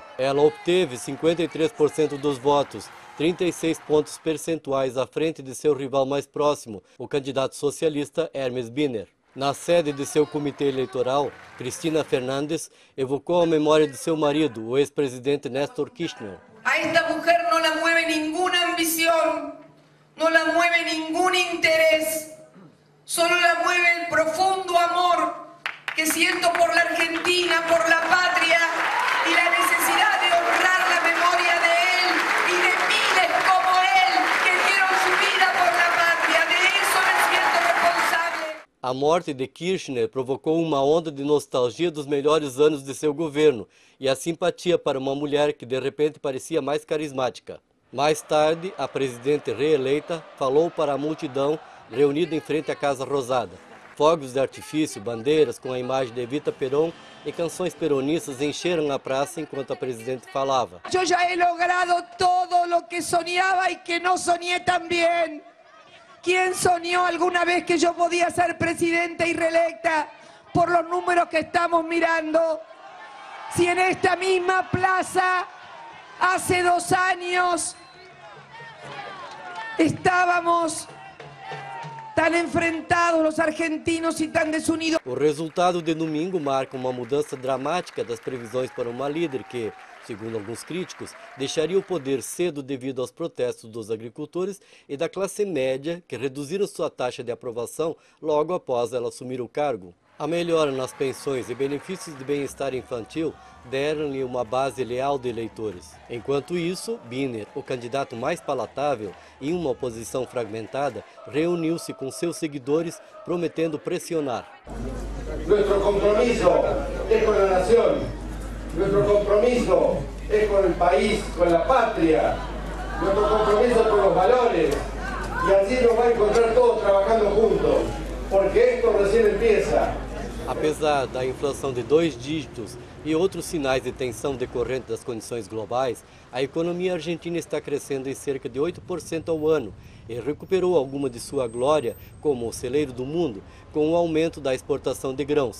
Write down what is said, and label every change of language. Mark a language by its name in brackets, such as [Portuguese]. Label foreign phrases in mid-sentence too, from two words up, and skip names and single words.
[Portuguese] Ela obteve 53% dos votos, 36 pontos percentuais à frente de seu rival mais próximo, o candidato socialista Hermes Biner. Na sede de seu comitê eleitoral, Cristina Fernandes evocou a memória de seu marido, o ex-presidente Néstor Kirchner. [Spanish] A esta mujer no la mueve ninguna ambición, no la mueve ningún interés, solo la mueve el profundo amor que siento por la Argentina, por la patria y la necesidad de honrar la memoria de él y de miles como él que dieron su vida por la patria. De eso me siento responsable. [Portuguese] A morte de Kirchner provocou uma onda de nostalgia dos melhores anos de seu governo e a simpatia para uma mulher que de repente parecia mais carismática. Mais tarde, a presidente reeleita falou para a multidão reunida em frente à Casa Rosada. Fogos de artifício, bandeiras com a imagem de Evita Perón e canções peronistas encheram a praça enquanto a presidente falava. Eu já [Spanish] he logrado [Portuguese] todo o que sonhava e que não sonhei também. [Spanish] ¿Quién soñó alguna vez que yo podía ser presidenta y reelecta por los números que estamos mirando? Si en esta misma plaza hace 2 años estábamos tan enfrentados los argentinos y tan desunidos. [Portuguese] O resultado de domingo marca uma mudança dramática das previsões para uma líder que, segundo alguns críticos, deixaria o poder cedo devido aos protestos dos agricultores e da classe média que reduziram sua taxa de aprovação logo após ela assumir o cargo. A melhora nas pensões e benefícios de bem-estar infantil deram-lhe uma base leal de eleitores. Enquanto isso, Biner, o candidato mais palatável, em uma oposição fragmentada, reuniu-se com seus seguidores prometendo pressionar. [Spanish] Nuestro compromiso es con la nación. Nuestro compromiso es con el país, con la patria. Nuestro compromiso es con los valores. Y así nos va a encontrar todos trabajando juntos, porque esto recién empieza. [Portuguese] Apesar da inflação de 2 dígitos e outros sinais de tensão decorrentes das condições globais, a economia argentina está crescendo em cerca de 8% ao ano e recuperou alguma de sua glória como o celeiro do mundo com o aumento da exportação de grãos.